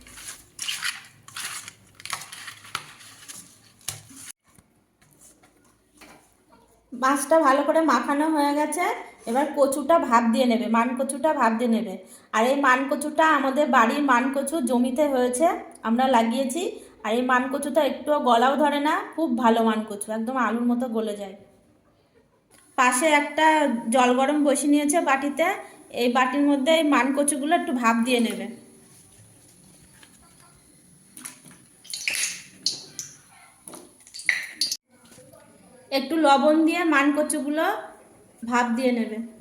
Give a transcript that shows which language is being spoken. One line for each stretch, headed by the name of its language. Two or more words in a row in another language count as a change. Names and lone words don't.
Bangla: মাছটা ভালো করে মাখানো হয়ে গেছে। এবার কচুটা ভাপ দিয়ে নেবে, মান কচুটা ভাপ দিয়ে নেবে।
Hindi: और ये
Bangla: মান কচুটা আমাদের বাড়ির মান কচু জমিতে হয়েছে, আমরা লাগিয়েছি।
Hindi: और ये
Bangla: মান কচুটা একটুও গলাও ধরে না, খুব ভালো মান কচু, একদম আলুর মতো গলে যায়। पाशे একটা জল গরম বসিয়ে নিয়েছে বাটিতে। এই বাটির মধ্যে এই মান কচুগুলো একটু ভাপ দিয়ে নেবে। একটু লবণ দিয়ে মান কচুগুলো ভাপ দিয়ে নেবে।